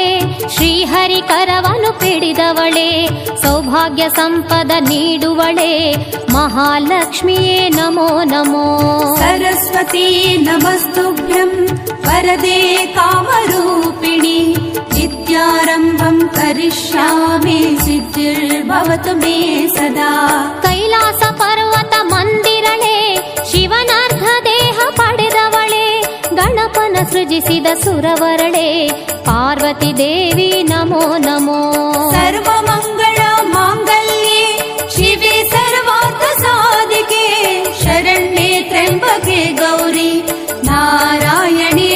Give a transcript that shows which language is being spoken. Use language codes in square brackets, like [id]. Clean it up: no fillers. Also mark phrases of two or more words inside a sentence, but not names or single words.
[kn] ಶ್ರೀಹರಿ ಕರವನು ಪಿಡಿದವಳೆ ಸೌಭಾಗ್ಯ ಸಂಪದ ನೀಡುವಳೆ ಮಹಾಲಕ್ಷ್ಮಿಯೇ ನಮೋ ನಮೋ। [sa] ಸರಸ್ವತಿ ನಮಸ್ತುಭ್ಯಂ ವರದೆ ಕಾಮರೂಪಿಣಿ ವಿದ್ಯಾರಂಭಂ ಕರಿಷ್ಯಾಮಿ ಸಿದ್ಧಿರ್ಭವತು ಮೇ ಸದಾ। [kn] ಕೈಲಾಸ ಪರ್ವತ ಮಂದಿರಳೆ ಶಿವನಾರ್ಧ ದೇಹ ಪಡೆದವಳೆ ಗಣಪನ ಸೃಜಿಸಿದ ಸುರವರಳೆ ಪಾರ್ವತಿ ದೇವಿ ನಮೋ ನಮೋ। [sa] ಸರ್ವಮಂಗಳ ಮಾಂಗಲ್ಯೆ ಶಿವೆ ಸರ್ವಾರ್ಥ ಸಾಧಿಕೆ ಶರಣ್ಯೆ ತ್ರ್ಯಂಬಕೆ ಗೌರಿ ನಾರಾಯಣ